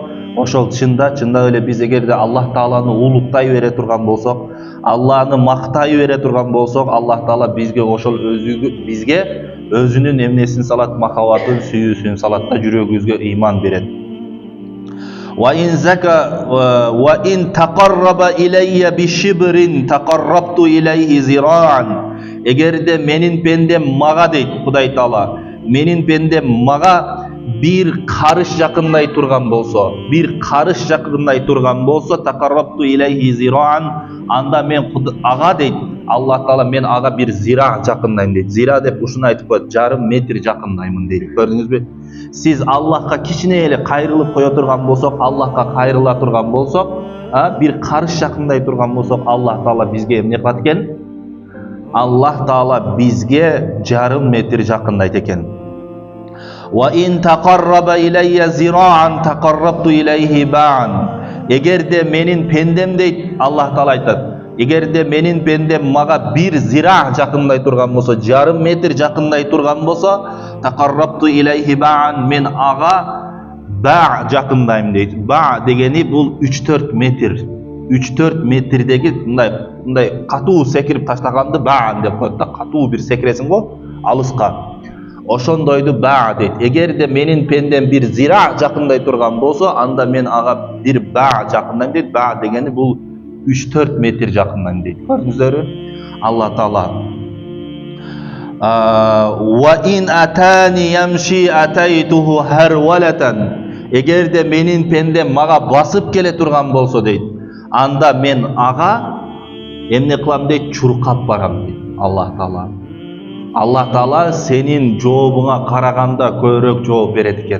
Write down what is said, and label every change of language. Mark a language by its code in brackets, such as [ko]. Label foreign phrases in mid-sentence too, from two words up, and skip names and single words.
[ky] Ошол чындап эле биз эгерде Аллах Тааланы улуктай бере турган болсок, Алланы мактай бере турган болсок, Аллах Таала бизге ошол бизге өзүнүн эмнесин салат, махабатын, сүйүүсүн салат да, жүрөгүбүзгө иман берет. [ar] "وإن تقرب إلي بشبر تقربت إليه ذراعا." [ky] Эгерде менин пендем мага дейт Кудай Таала, менин пендем мага бир карыш жакындай турган болсо, [ar] تقربت إليه ذراعا, [ky] анда мен ага дейт Аллах Таала, мен ага бир зира жакындайм дейт. Зира деп ушуну айтып коет, жарым метр жакындаймын дейт. Көрдүңүзбү? Сиз Аллахка кичине эле кайрылып кое турган болсок, Аллахка кайрыла турган болсок, бир карыш жакындай турган болсок, Аллах Таала бизге эмне кылат экен? Аллах Таала бизге жарым метр жакындайт экен. [ar] "وإن تقرب إلي ذراعا تقربت إليه باعا." [ky] Эгерде менин пендем дейт Аллах Таала айтат, эгерде менин пендем мага бир зира жакындай турган болсо, жарым метр жакындай турган болсо, [ar] تقربت إليه باعا, [ky] мен ага ба жакындайм дейт. Ба дегени бул 3-4 метр. 3-4 метрдеги мындай катуу секирип таштаганды баан деп коет да, катуу бир секиресиң го алыска. Ошондойду ба дейт. Эгерде менин пендем бир зира жакындай турган болсо, анда мен ага бир ба жакындайм дейт. Ба дегени бул 3-4 метр жакындайм дейт. Көрдүңүздөрбү? [ar] Аллах Таала "وإن أتاني يمشي أتيته هرولة." [ky] Эгерде менин пендем мага басып келе турган болсо дейт, анда мен ага эмне кылам дейт? Чуркап барам дейт Аллах Таала. Аллах Таала сенин жообуңа караганда көбүрөөк жооп берет экен.